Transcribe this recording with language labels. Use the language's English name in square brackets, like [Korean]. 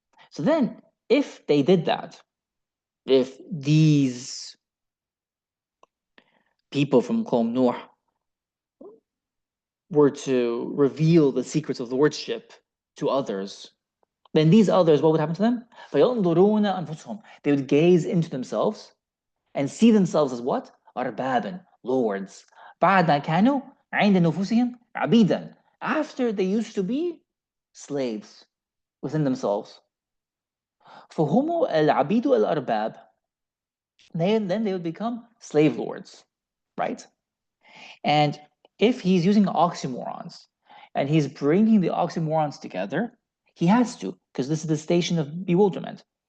[English] So then, if they did that, if these people from Qawm Nuh were to reveal the secrets of lordship to others, then these others, what would happen to them? [Arabic] فَيَنْظُرُونَ أَنفُسُهُمْ. [English] They would gaze into themselves and see themselves as what? [Arabic] أربابا, lords. بعد كانوا عند نفوسهم عبيدا. [English] After they used to be slaves within themselves. [Arabic] فهم العبيد الأرباب. [English] Then they would become slave lords, right? And if he's using oxymorons and he's bringing the oxymorons together, he has to, because this is the station of bewilderment.